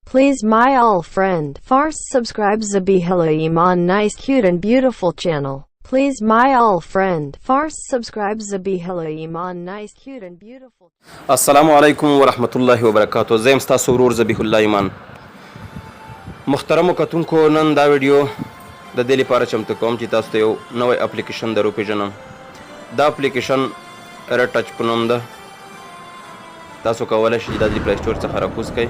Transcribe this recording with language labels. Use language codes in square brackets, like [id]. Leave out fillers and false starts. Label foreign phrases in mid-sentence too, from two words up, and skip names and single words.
[en] Please my all friend first subscribe Zabihila Iman nice cute and beautiful channel. Please my all friend first subscribe Zabihila Iman nice cute and beautiful. [ar] السلام علیکم ورحمت الله وبرکاتہ. [ps] زه یم ستاسو ورور ذبیح الله ایمان. محترمو کتونکو، نن دا ویډیو د دې لپاره چمتو کوم چې تاسو ته یو نوی اپلیکیشن در وپېژنم. دا اپلیکیشن ریډ ټچ په نوم ده. تاسو کولی شئ دا د پلی سټور څخه راکوز کړئ.